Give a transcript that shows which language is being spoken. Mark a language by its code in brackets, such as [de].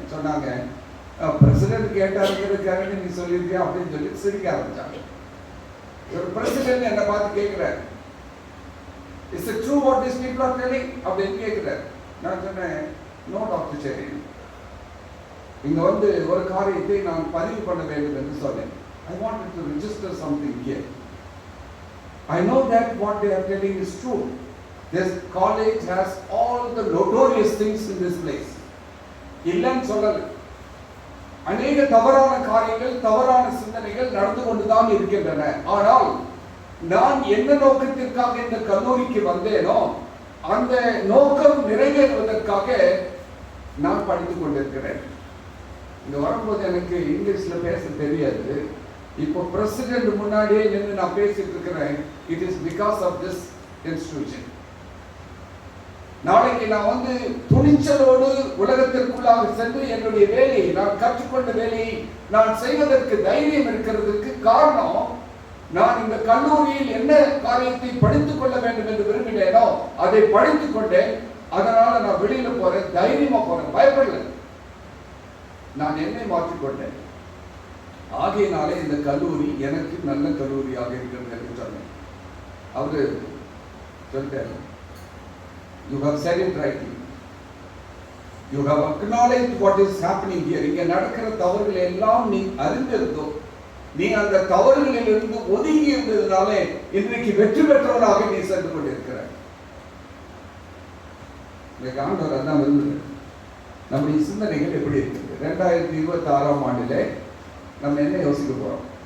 [ta] சொன்னாங்க, பிரசிடென்ட் கேட்டாருங்கிறதுக்காக நீ சொல்லியிருக்கியா அப்படின்னு சொல்லி சிரிக்க ஆரம்பிச்சாங்க. ஒரு பிரசிடென்ட் என்னை பார்த்து கேட்கிறார், [en] is it true what this people are telling [ta] அப்படின்னு கேட்கிறார். நான் சொன்னேன், நோ டாக்டர் செரியன், இங்க வந்து ஒரு காரியத்தை நான் பதிவு பண்ண வேண்டும் என்று சொன்னேன். [en] I wanted to register something here. I know that what they are telling is true. This college has all the notorious things in this place. [ta] இல்லைன்னு சொல்லல. அநேக தவறான காரியங்கள், தவறான சிந்தனைகள் நடந்து கொண்டுதான் இருக்கின்றன. ஆனால் நான் என்ன நோக்கத்திற்காக இந்த கல்லூரிக்கு வந்தேனோ அந்த நோக்கம் நிறைவேறுவதற்காக நான் படித்துக் கொண்டிருக்கிறேன். இங்க வரும்போது எனக்கு இங்கிலீஷ்ல பேச தெரியாது. இப்போ பிரசிடென்ட் முன்னாடியே நின்று நான் பேசிட்டு இருக்கிறேன். [en] It is because of this institution. [ta] நாளைக்கு நான் வந்து துணிச்சலோடு உலகத்திற்குள்ளாக சென்று என்னுடைய வேலையை, நான் கற்றுக்கொண்ட வேலையை நான் செய்வதற்கு தைரியம் இருக்கிறதுக்கு காரணம், நான் இந்த கல்லூரியில் என்ன காரியத்தை படித்துக் கொள்ள வேண்டும் என்று விரும்பினேனோ அதை படித்துக் கொண்டேன். அதனால நான் வெளியில போறேன், தைரியமா போறேன், பயப்படல. நான் என்னை மாற்றிக்கொண்டேன். ஆகையினாலே இந்த கல்லூரி எனக்கு நல்ல கல்லூரியாக இருக்கிறது என்று சொன்னேன். அவரு சொல்லிட்டாரு, [en] you have said it rightly. You have acknowledged what is happening here. [ta] இங்க நடக்கிற தவறுகளை எல்லாம் நீ அறிந்திருந்தோ, நீ அந்த தவறுகளில் இருந்து ஒதுங்கி இருந்ததுனாலே இன்றைக்கு வெற்றி பெற்றவனாக நீ சென்று கொண்டிருக்கிறாய். ஆண்டவர் அதான் விரும்புகிறார். நம்முடைய சிந்தனைகள் எப்படி இருக்குது? 2026 ஆண்டிலே நம்ம என்ன யோசிக்க போறோம்?